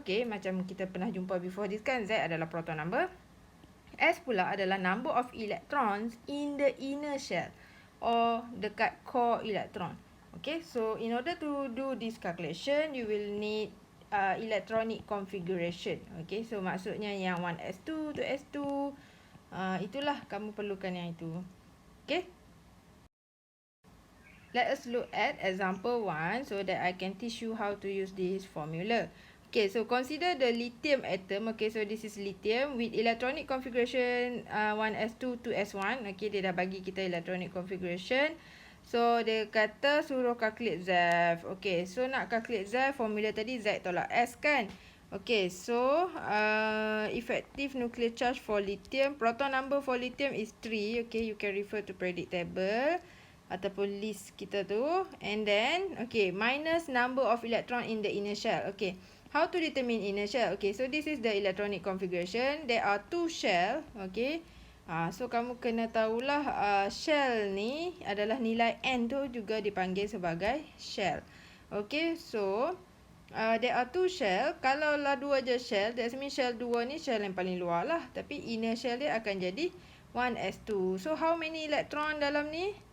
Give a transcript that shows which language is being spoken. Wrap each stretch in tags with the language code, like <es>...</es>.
<ms>Okay, macam kita pernah jumpa</ms> <en>before this</en> <ms>kan. Z adalah proton number.</ms> <en>S</en> <ms>pula adalah</ms> <en>number of electrons in the inner shell or dekat core electron. Okay, so in order to do this calculation, you will need electronic configuration.</en> <ms>Okay, so maksudnya yang 1s2 to s2, itulah kamu perlukan yang itu.</ms> <en>Okay, let us look at example 1 so that I can teach you how to use this formula. Okay, so consider the lithium atom. Okay, so this is lithium with electronic configuration 1s2 to s1.</en> <ms>Okay, dia dah bagi kita electronic configuration. So, dia kata suruh calculate ZEF. Okay, so nak calculate ZEF, formula tadi Z tolak S kan?</ms> <en>Okay, so effective nuclear charge for lithium, proton number for lithium is 3. Okay, you can refer to periodic table</en> <ms>ataupun list kita tu.</ms> <en>And then, okay, minus number of electron in the inner shell. Okay, how to determine inner shell? Okay, so this is the electronic configuration. There are 2 shell.</en> <ms>Okay, so kamu kena tahulah shell ni adalah nilai N tu juga dipanggil sebagai shell.</ms> <en>Okay, so there are 2 shell.</en> <ms>Kalau lah 2 je shell,</ms> <en>that means shell 2</en> <ms>ni shell yang paling luar lah. Tapi inner shell dia akan jadi 1s2.</ms> <en>So how many electron</en> <ms>dalam ni?</ms>